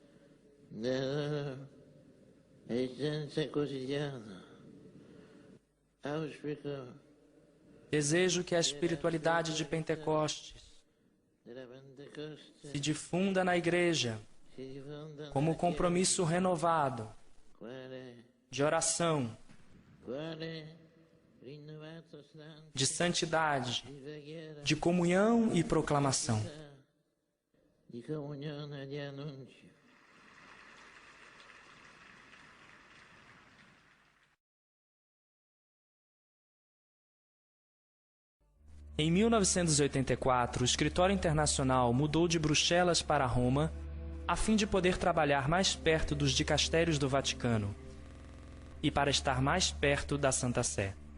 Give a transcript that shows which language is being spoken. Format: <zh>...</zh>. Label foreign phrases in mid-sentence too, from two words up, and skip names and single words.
<pt>Desejo que a espiritualidade de Pentecostes se difunda na Igreja como compromisso renovado de oração, de santidade, de comunhão e proclamação.</pt> <it>di comunione e di annuncio.</it> <pt>Em 1984, o Escritório Internacional mudou de Bruxelas para Roma a fim de poder trabalhar mais perto dos dicastérios do Vaticano e para estar mais perto da Santa Sé.</pt>